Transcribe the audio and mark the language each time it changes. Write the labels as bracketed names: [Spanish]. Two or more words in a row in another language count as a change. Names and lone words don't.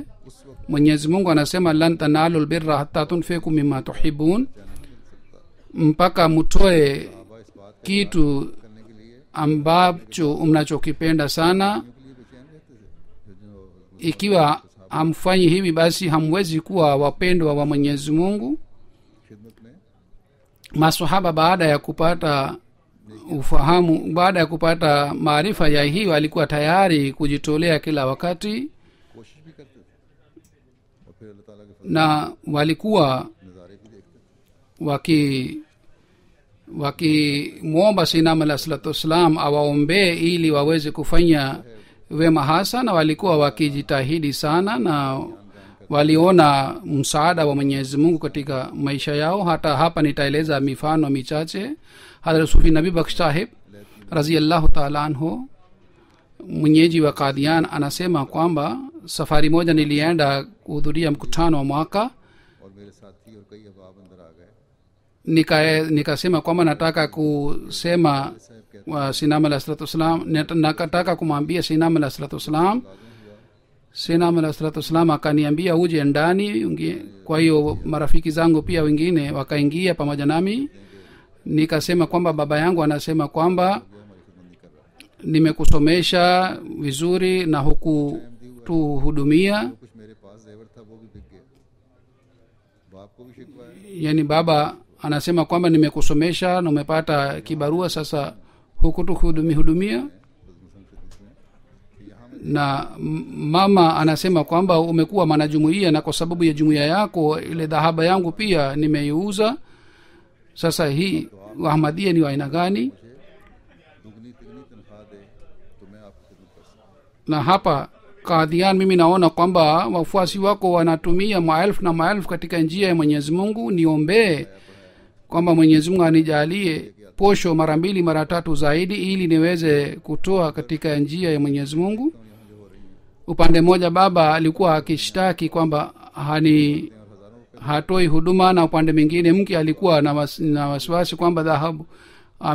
[Swahili] Mwenyezi Mungu anasema [Arabic] لن تنالوا البر حتى تنفقوا مما تحبون, [Swahili] mpaka mtoe kitu ambacho mnachokipenda sana. Ikiwa hamfanyi hivi basi hamwezi kuwa wapendwa wa Mwenyezi Mungu. [Urdu] خدمت میں [Swahili] Maswahaba baada ya kupata ufahamu, baada ya kupata maarifa ya hii walikuwa tayari kujitolea kila wakati, [Urdu] کوشش بھی کرتے تھے اور پھر اللہ تعالیٰ کے [Swahili] na walikuwa [Urdu] نظارے بھی دیکھتے تھے. [Swahili] wakimwomba Sayyidina [Arabic] عليه الصلاة والسلام [Swahili] awaombee ili waweze kufanya wema hasa, na walikuwa wakijitahidi sana na waliona msaada wa Mwenyezi Mungu katika maisha yao. Hata hapa nitaeleza mifano michache. Hadhrat Sufi Nabi Baksh Sahib [Arabic] رضي الله تعالى عنه, [Swahili] mwenyeji wa Qadian, anasema kwamba safari moja nilienda kuhudhuria mkutano wa mwaka, [Urdu] اور میرے ساتھی اور کئی احباب اندر آ گئے. [Swahili] nikasema kwamba nataka kusema wa Sayyidina [Arabic] عليه الصلاة والسلام, [Swahili] nataka kumwambia Sayyidina [Arabic] عليه الصلاة والسلام. [Swahili] Sayyidina [Arabic] عليه الصلاة والسلام [Swahili] akaniambia uje ndani. Kwa hiyo marafiki zangu pia wengine wakaingia pamoja nami. Nikasema kwamba baba yangu anasema kwamba nimekusomesha vizuri na hukutuhudumia. [Urdu] جو کچھ میرے پاس زیور تھا وہ بھی بک گیا. باپ کو بھی شکوہ ہے. [Swahili] Yani baba anasema kwamba nimekusomesha na umepata kibarua, sasa hukutuhudumia. Na mama anasema kwamba umekuwa mwanajumuiya na kwa sababu ya jumuiya yako ile dhahaba yangu pia nimeiuza. Sasa hii Ahmadiyya ni wa aina gani? [Urdu] دگنی تگنی تنخواہ دے تو میں آپ کی خدمت کر سکتا [Swahili] Na hapa Qadian mimi naona kwamba wafuasi wako wanatumia maelfu na maelfu katika njia ya Mwenyezi Mungu. Niombee kwamba Mwenyezi Mungu anijalie posho mara 2 mara 3 zaidi ili niweze kutoa katika njia ya Mwenyezi Mungu. Upande mmoja baba alikuwa akishtaki kwamba hatoi huduma, na upande mwingine mke alikuwa na wasiwasi kwamba dhahabu ameuza.